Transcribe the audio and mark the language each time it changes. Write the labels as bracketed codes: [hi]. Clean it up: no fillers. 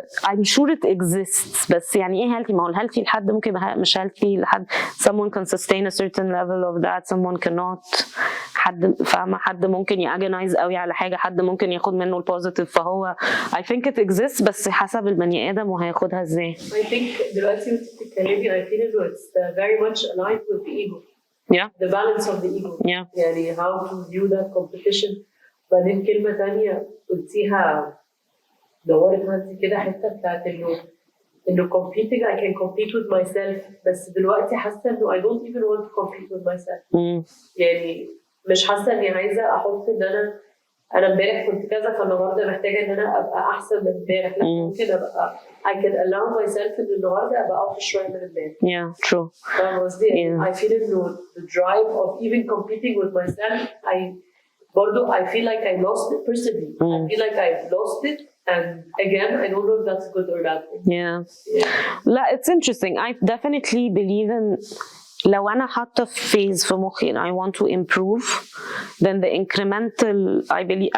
[en] I'm sure it exists [ar] بس يعني ايه [en] healthy؟ [ar] ما هو [en] healthy [ar] لحد ممكن يبقى مش [en] healthy [ar] لحد [en] someone can sustain a certain level of that someone cannot. [ar] حد فاهمة حد ممكن يأجنايز قوي على حاجة حد ممكن ياخد منه البوزيتيف. فهو [en] I think it exists [ar] بس حسب البني آدم وهياخدها ازاي. [en] I think [ar] دلوقتي وانت بتتكلمي [en] I feel it's very much aligned with the ego. Yeah. The balance of the ego. Yeah. [ar] يعني [en] how to view that competition. [ar] بعدين كلمة تانية قلتيها دورت عندي كده حتة بتاعت إنه [en] competing I can compete with myself [ar] بس دلوقتي حاسة إنه [en] I don't even want to compete with myself. [ar] يعني مش حاسة إني عايزة أحط إن أنا امبارح كنت كذا فالنهاردة محتاجة إن أنا أبقى أحسن من امبارح. لا ممكن أبقى [en] I can allow myself [ar] إن النهاردة أبقى أوحش شوية من امبارح. [en] Yeah, true. [ar] فاهمة قصدي؟ [en] I feel [ar] إنه [en] the drive of even competing with myself [ar] برضو [en] I feel like I lost it personally. I feel like I've lost it and again I don't know if that's good or bad. Yeah. [ar] لا [en] it's interesting. I definitely believe in [ar] لو أنا حاطة [en] phase [ar] في مخي [en] and I want to improve then the incremental I believe.